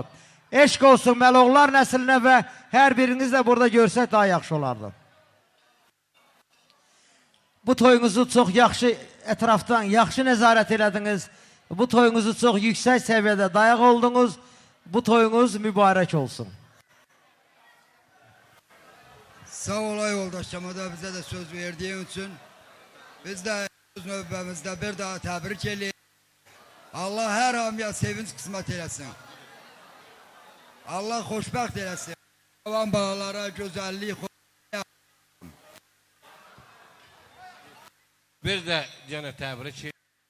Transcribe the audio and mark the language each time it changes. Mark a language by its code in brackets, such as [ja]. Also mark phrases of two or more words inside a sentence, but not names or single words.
[az] Eşq olsun məloğullar nəslinə və hər biriniz də burada görsək daha yaxşı olardı. Bu toyunuzu çox yaxşı ətrafdan, yaxşı nəzarət elədiniz. Bu toyunuzu çox yüksək səviyyədə dayaq oldunuz. Bu toyunuz mübarək olsun. Sağ olay yoldaşıma [tr] da bize de söz verdiğin için. [az] Biz de növbəmizdə bir daha təbrik edək. Allah hər hamıya sevinç qismət eləsin. Allah xoşbəxt eləsin. Olan bağlara gözəllik. Bir də yenə təbrik edək.